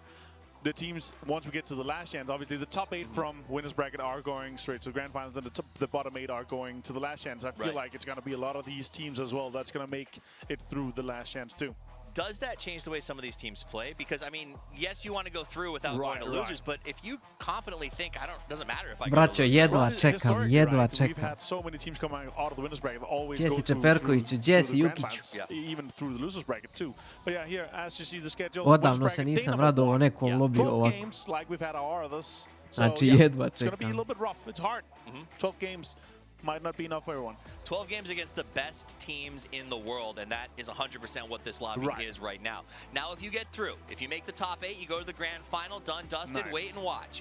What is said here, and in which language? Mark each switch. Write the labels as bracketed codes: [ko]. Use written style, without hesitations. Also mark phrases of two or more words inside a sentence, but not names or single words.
[en] The teams, once we get to the last chance, obviously the top 8 from winners bracket are going straight to the grand finals, and the bottom 8 are going to the last chance. I feel like it's going to be a lot of these teams as well that's going to make it through the last chance too. Does that change the way some of these teams play? Because, I mean, yes, you want to go through without going to losers, but if you confidently think, doesn't matter if I go to [sr] jedva čekam. [en] We've had so many teams coming out of the winners bracket that always go through the grand finals, even through the losers bracket too. But yeah, here, as you see the schedule, [sr] Odavno se nisam radovao nekom lobiju [en] 12 [sr] ovako. [en] games like we've had our others. So, [sr] Znači [en] yeah, [sr] jedva [en] it's going to be a [sr] čekam. [en] little bit rough. It's hard. 12 games might not be enough for everyone. 12 games against the best teams in the world, and that is 100% what this lobby is right now. Now, if you get through, if you make the top 8, you go to the grand final, done, dusted, wait and watch.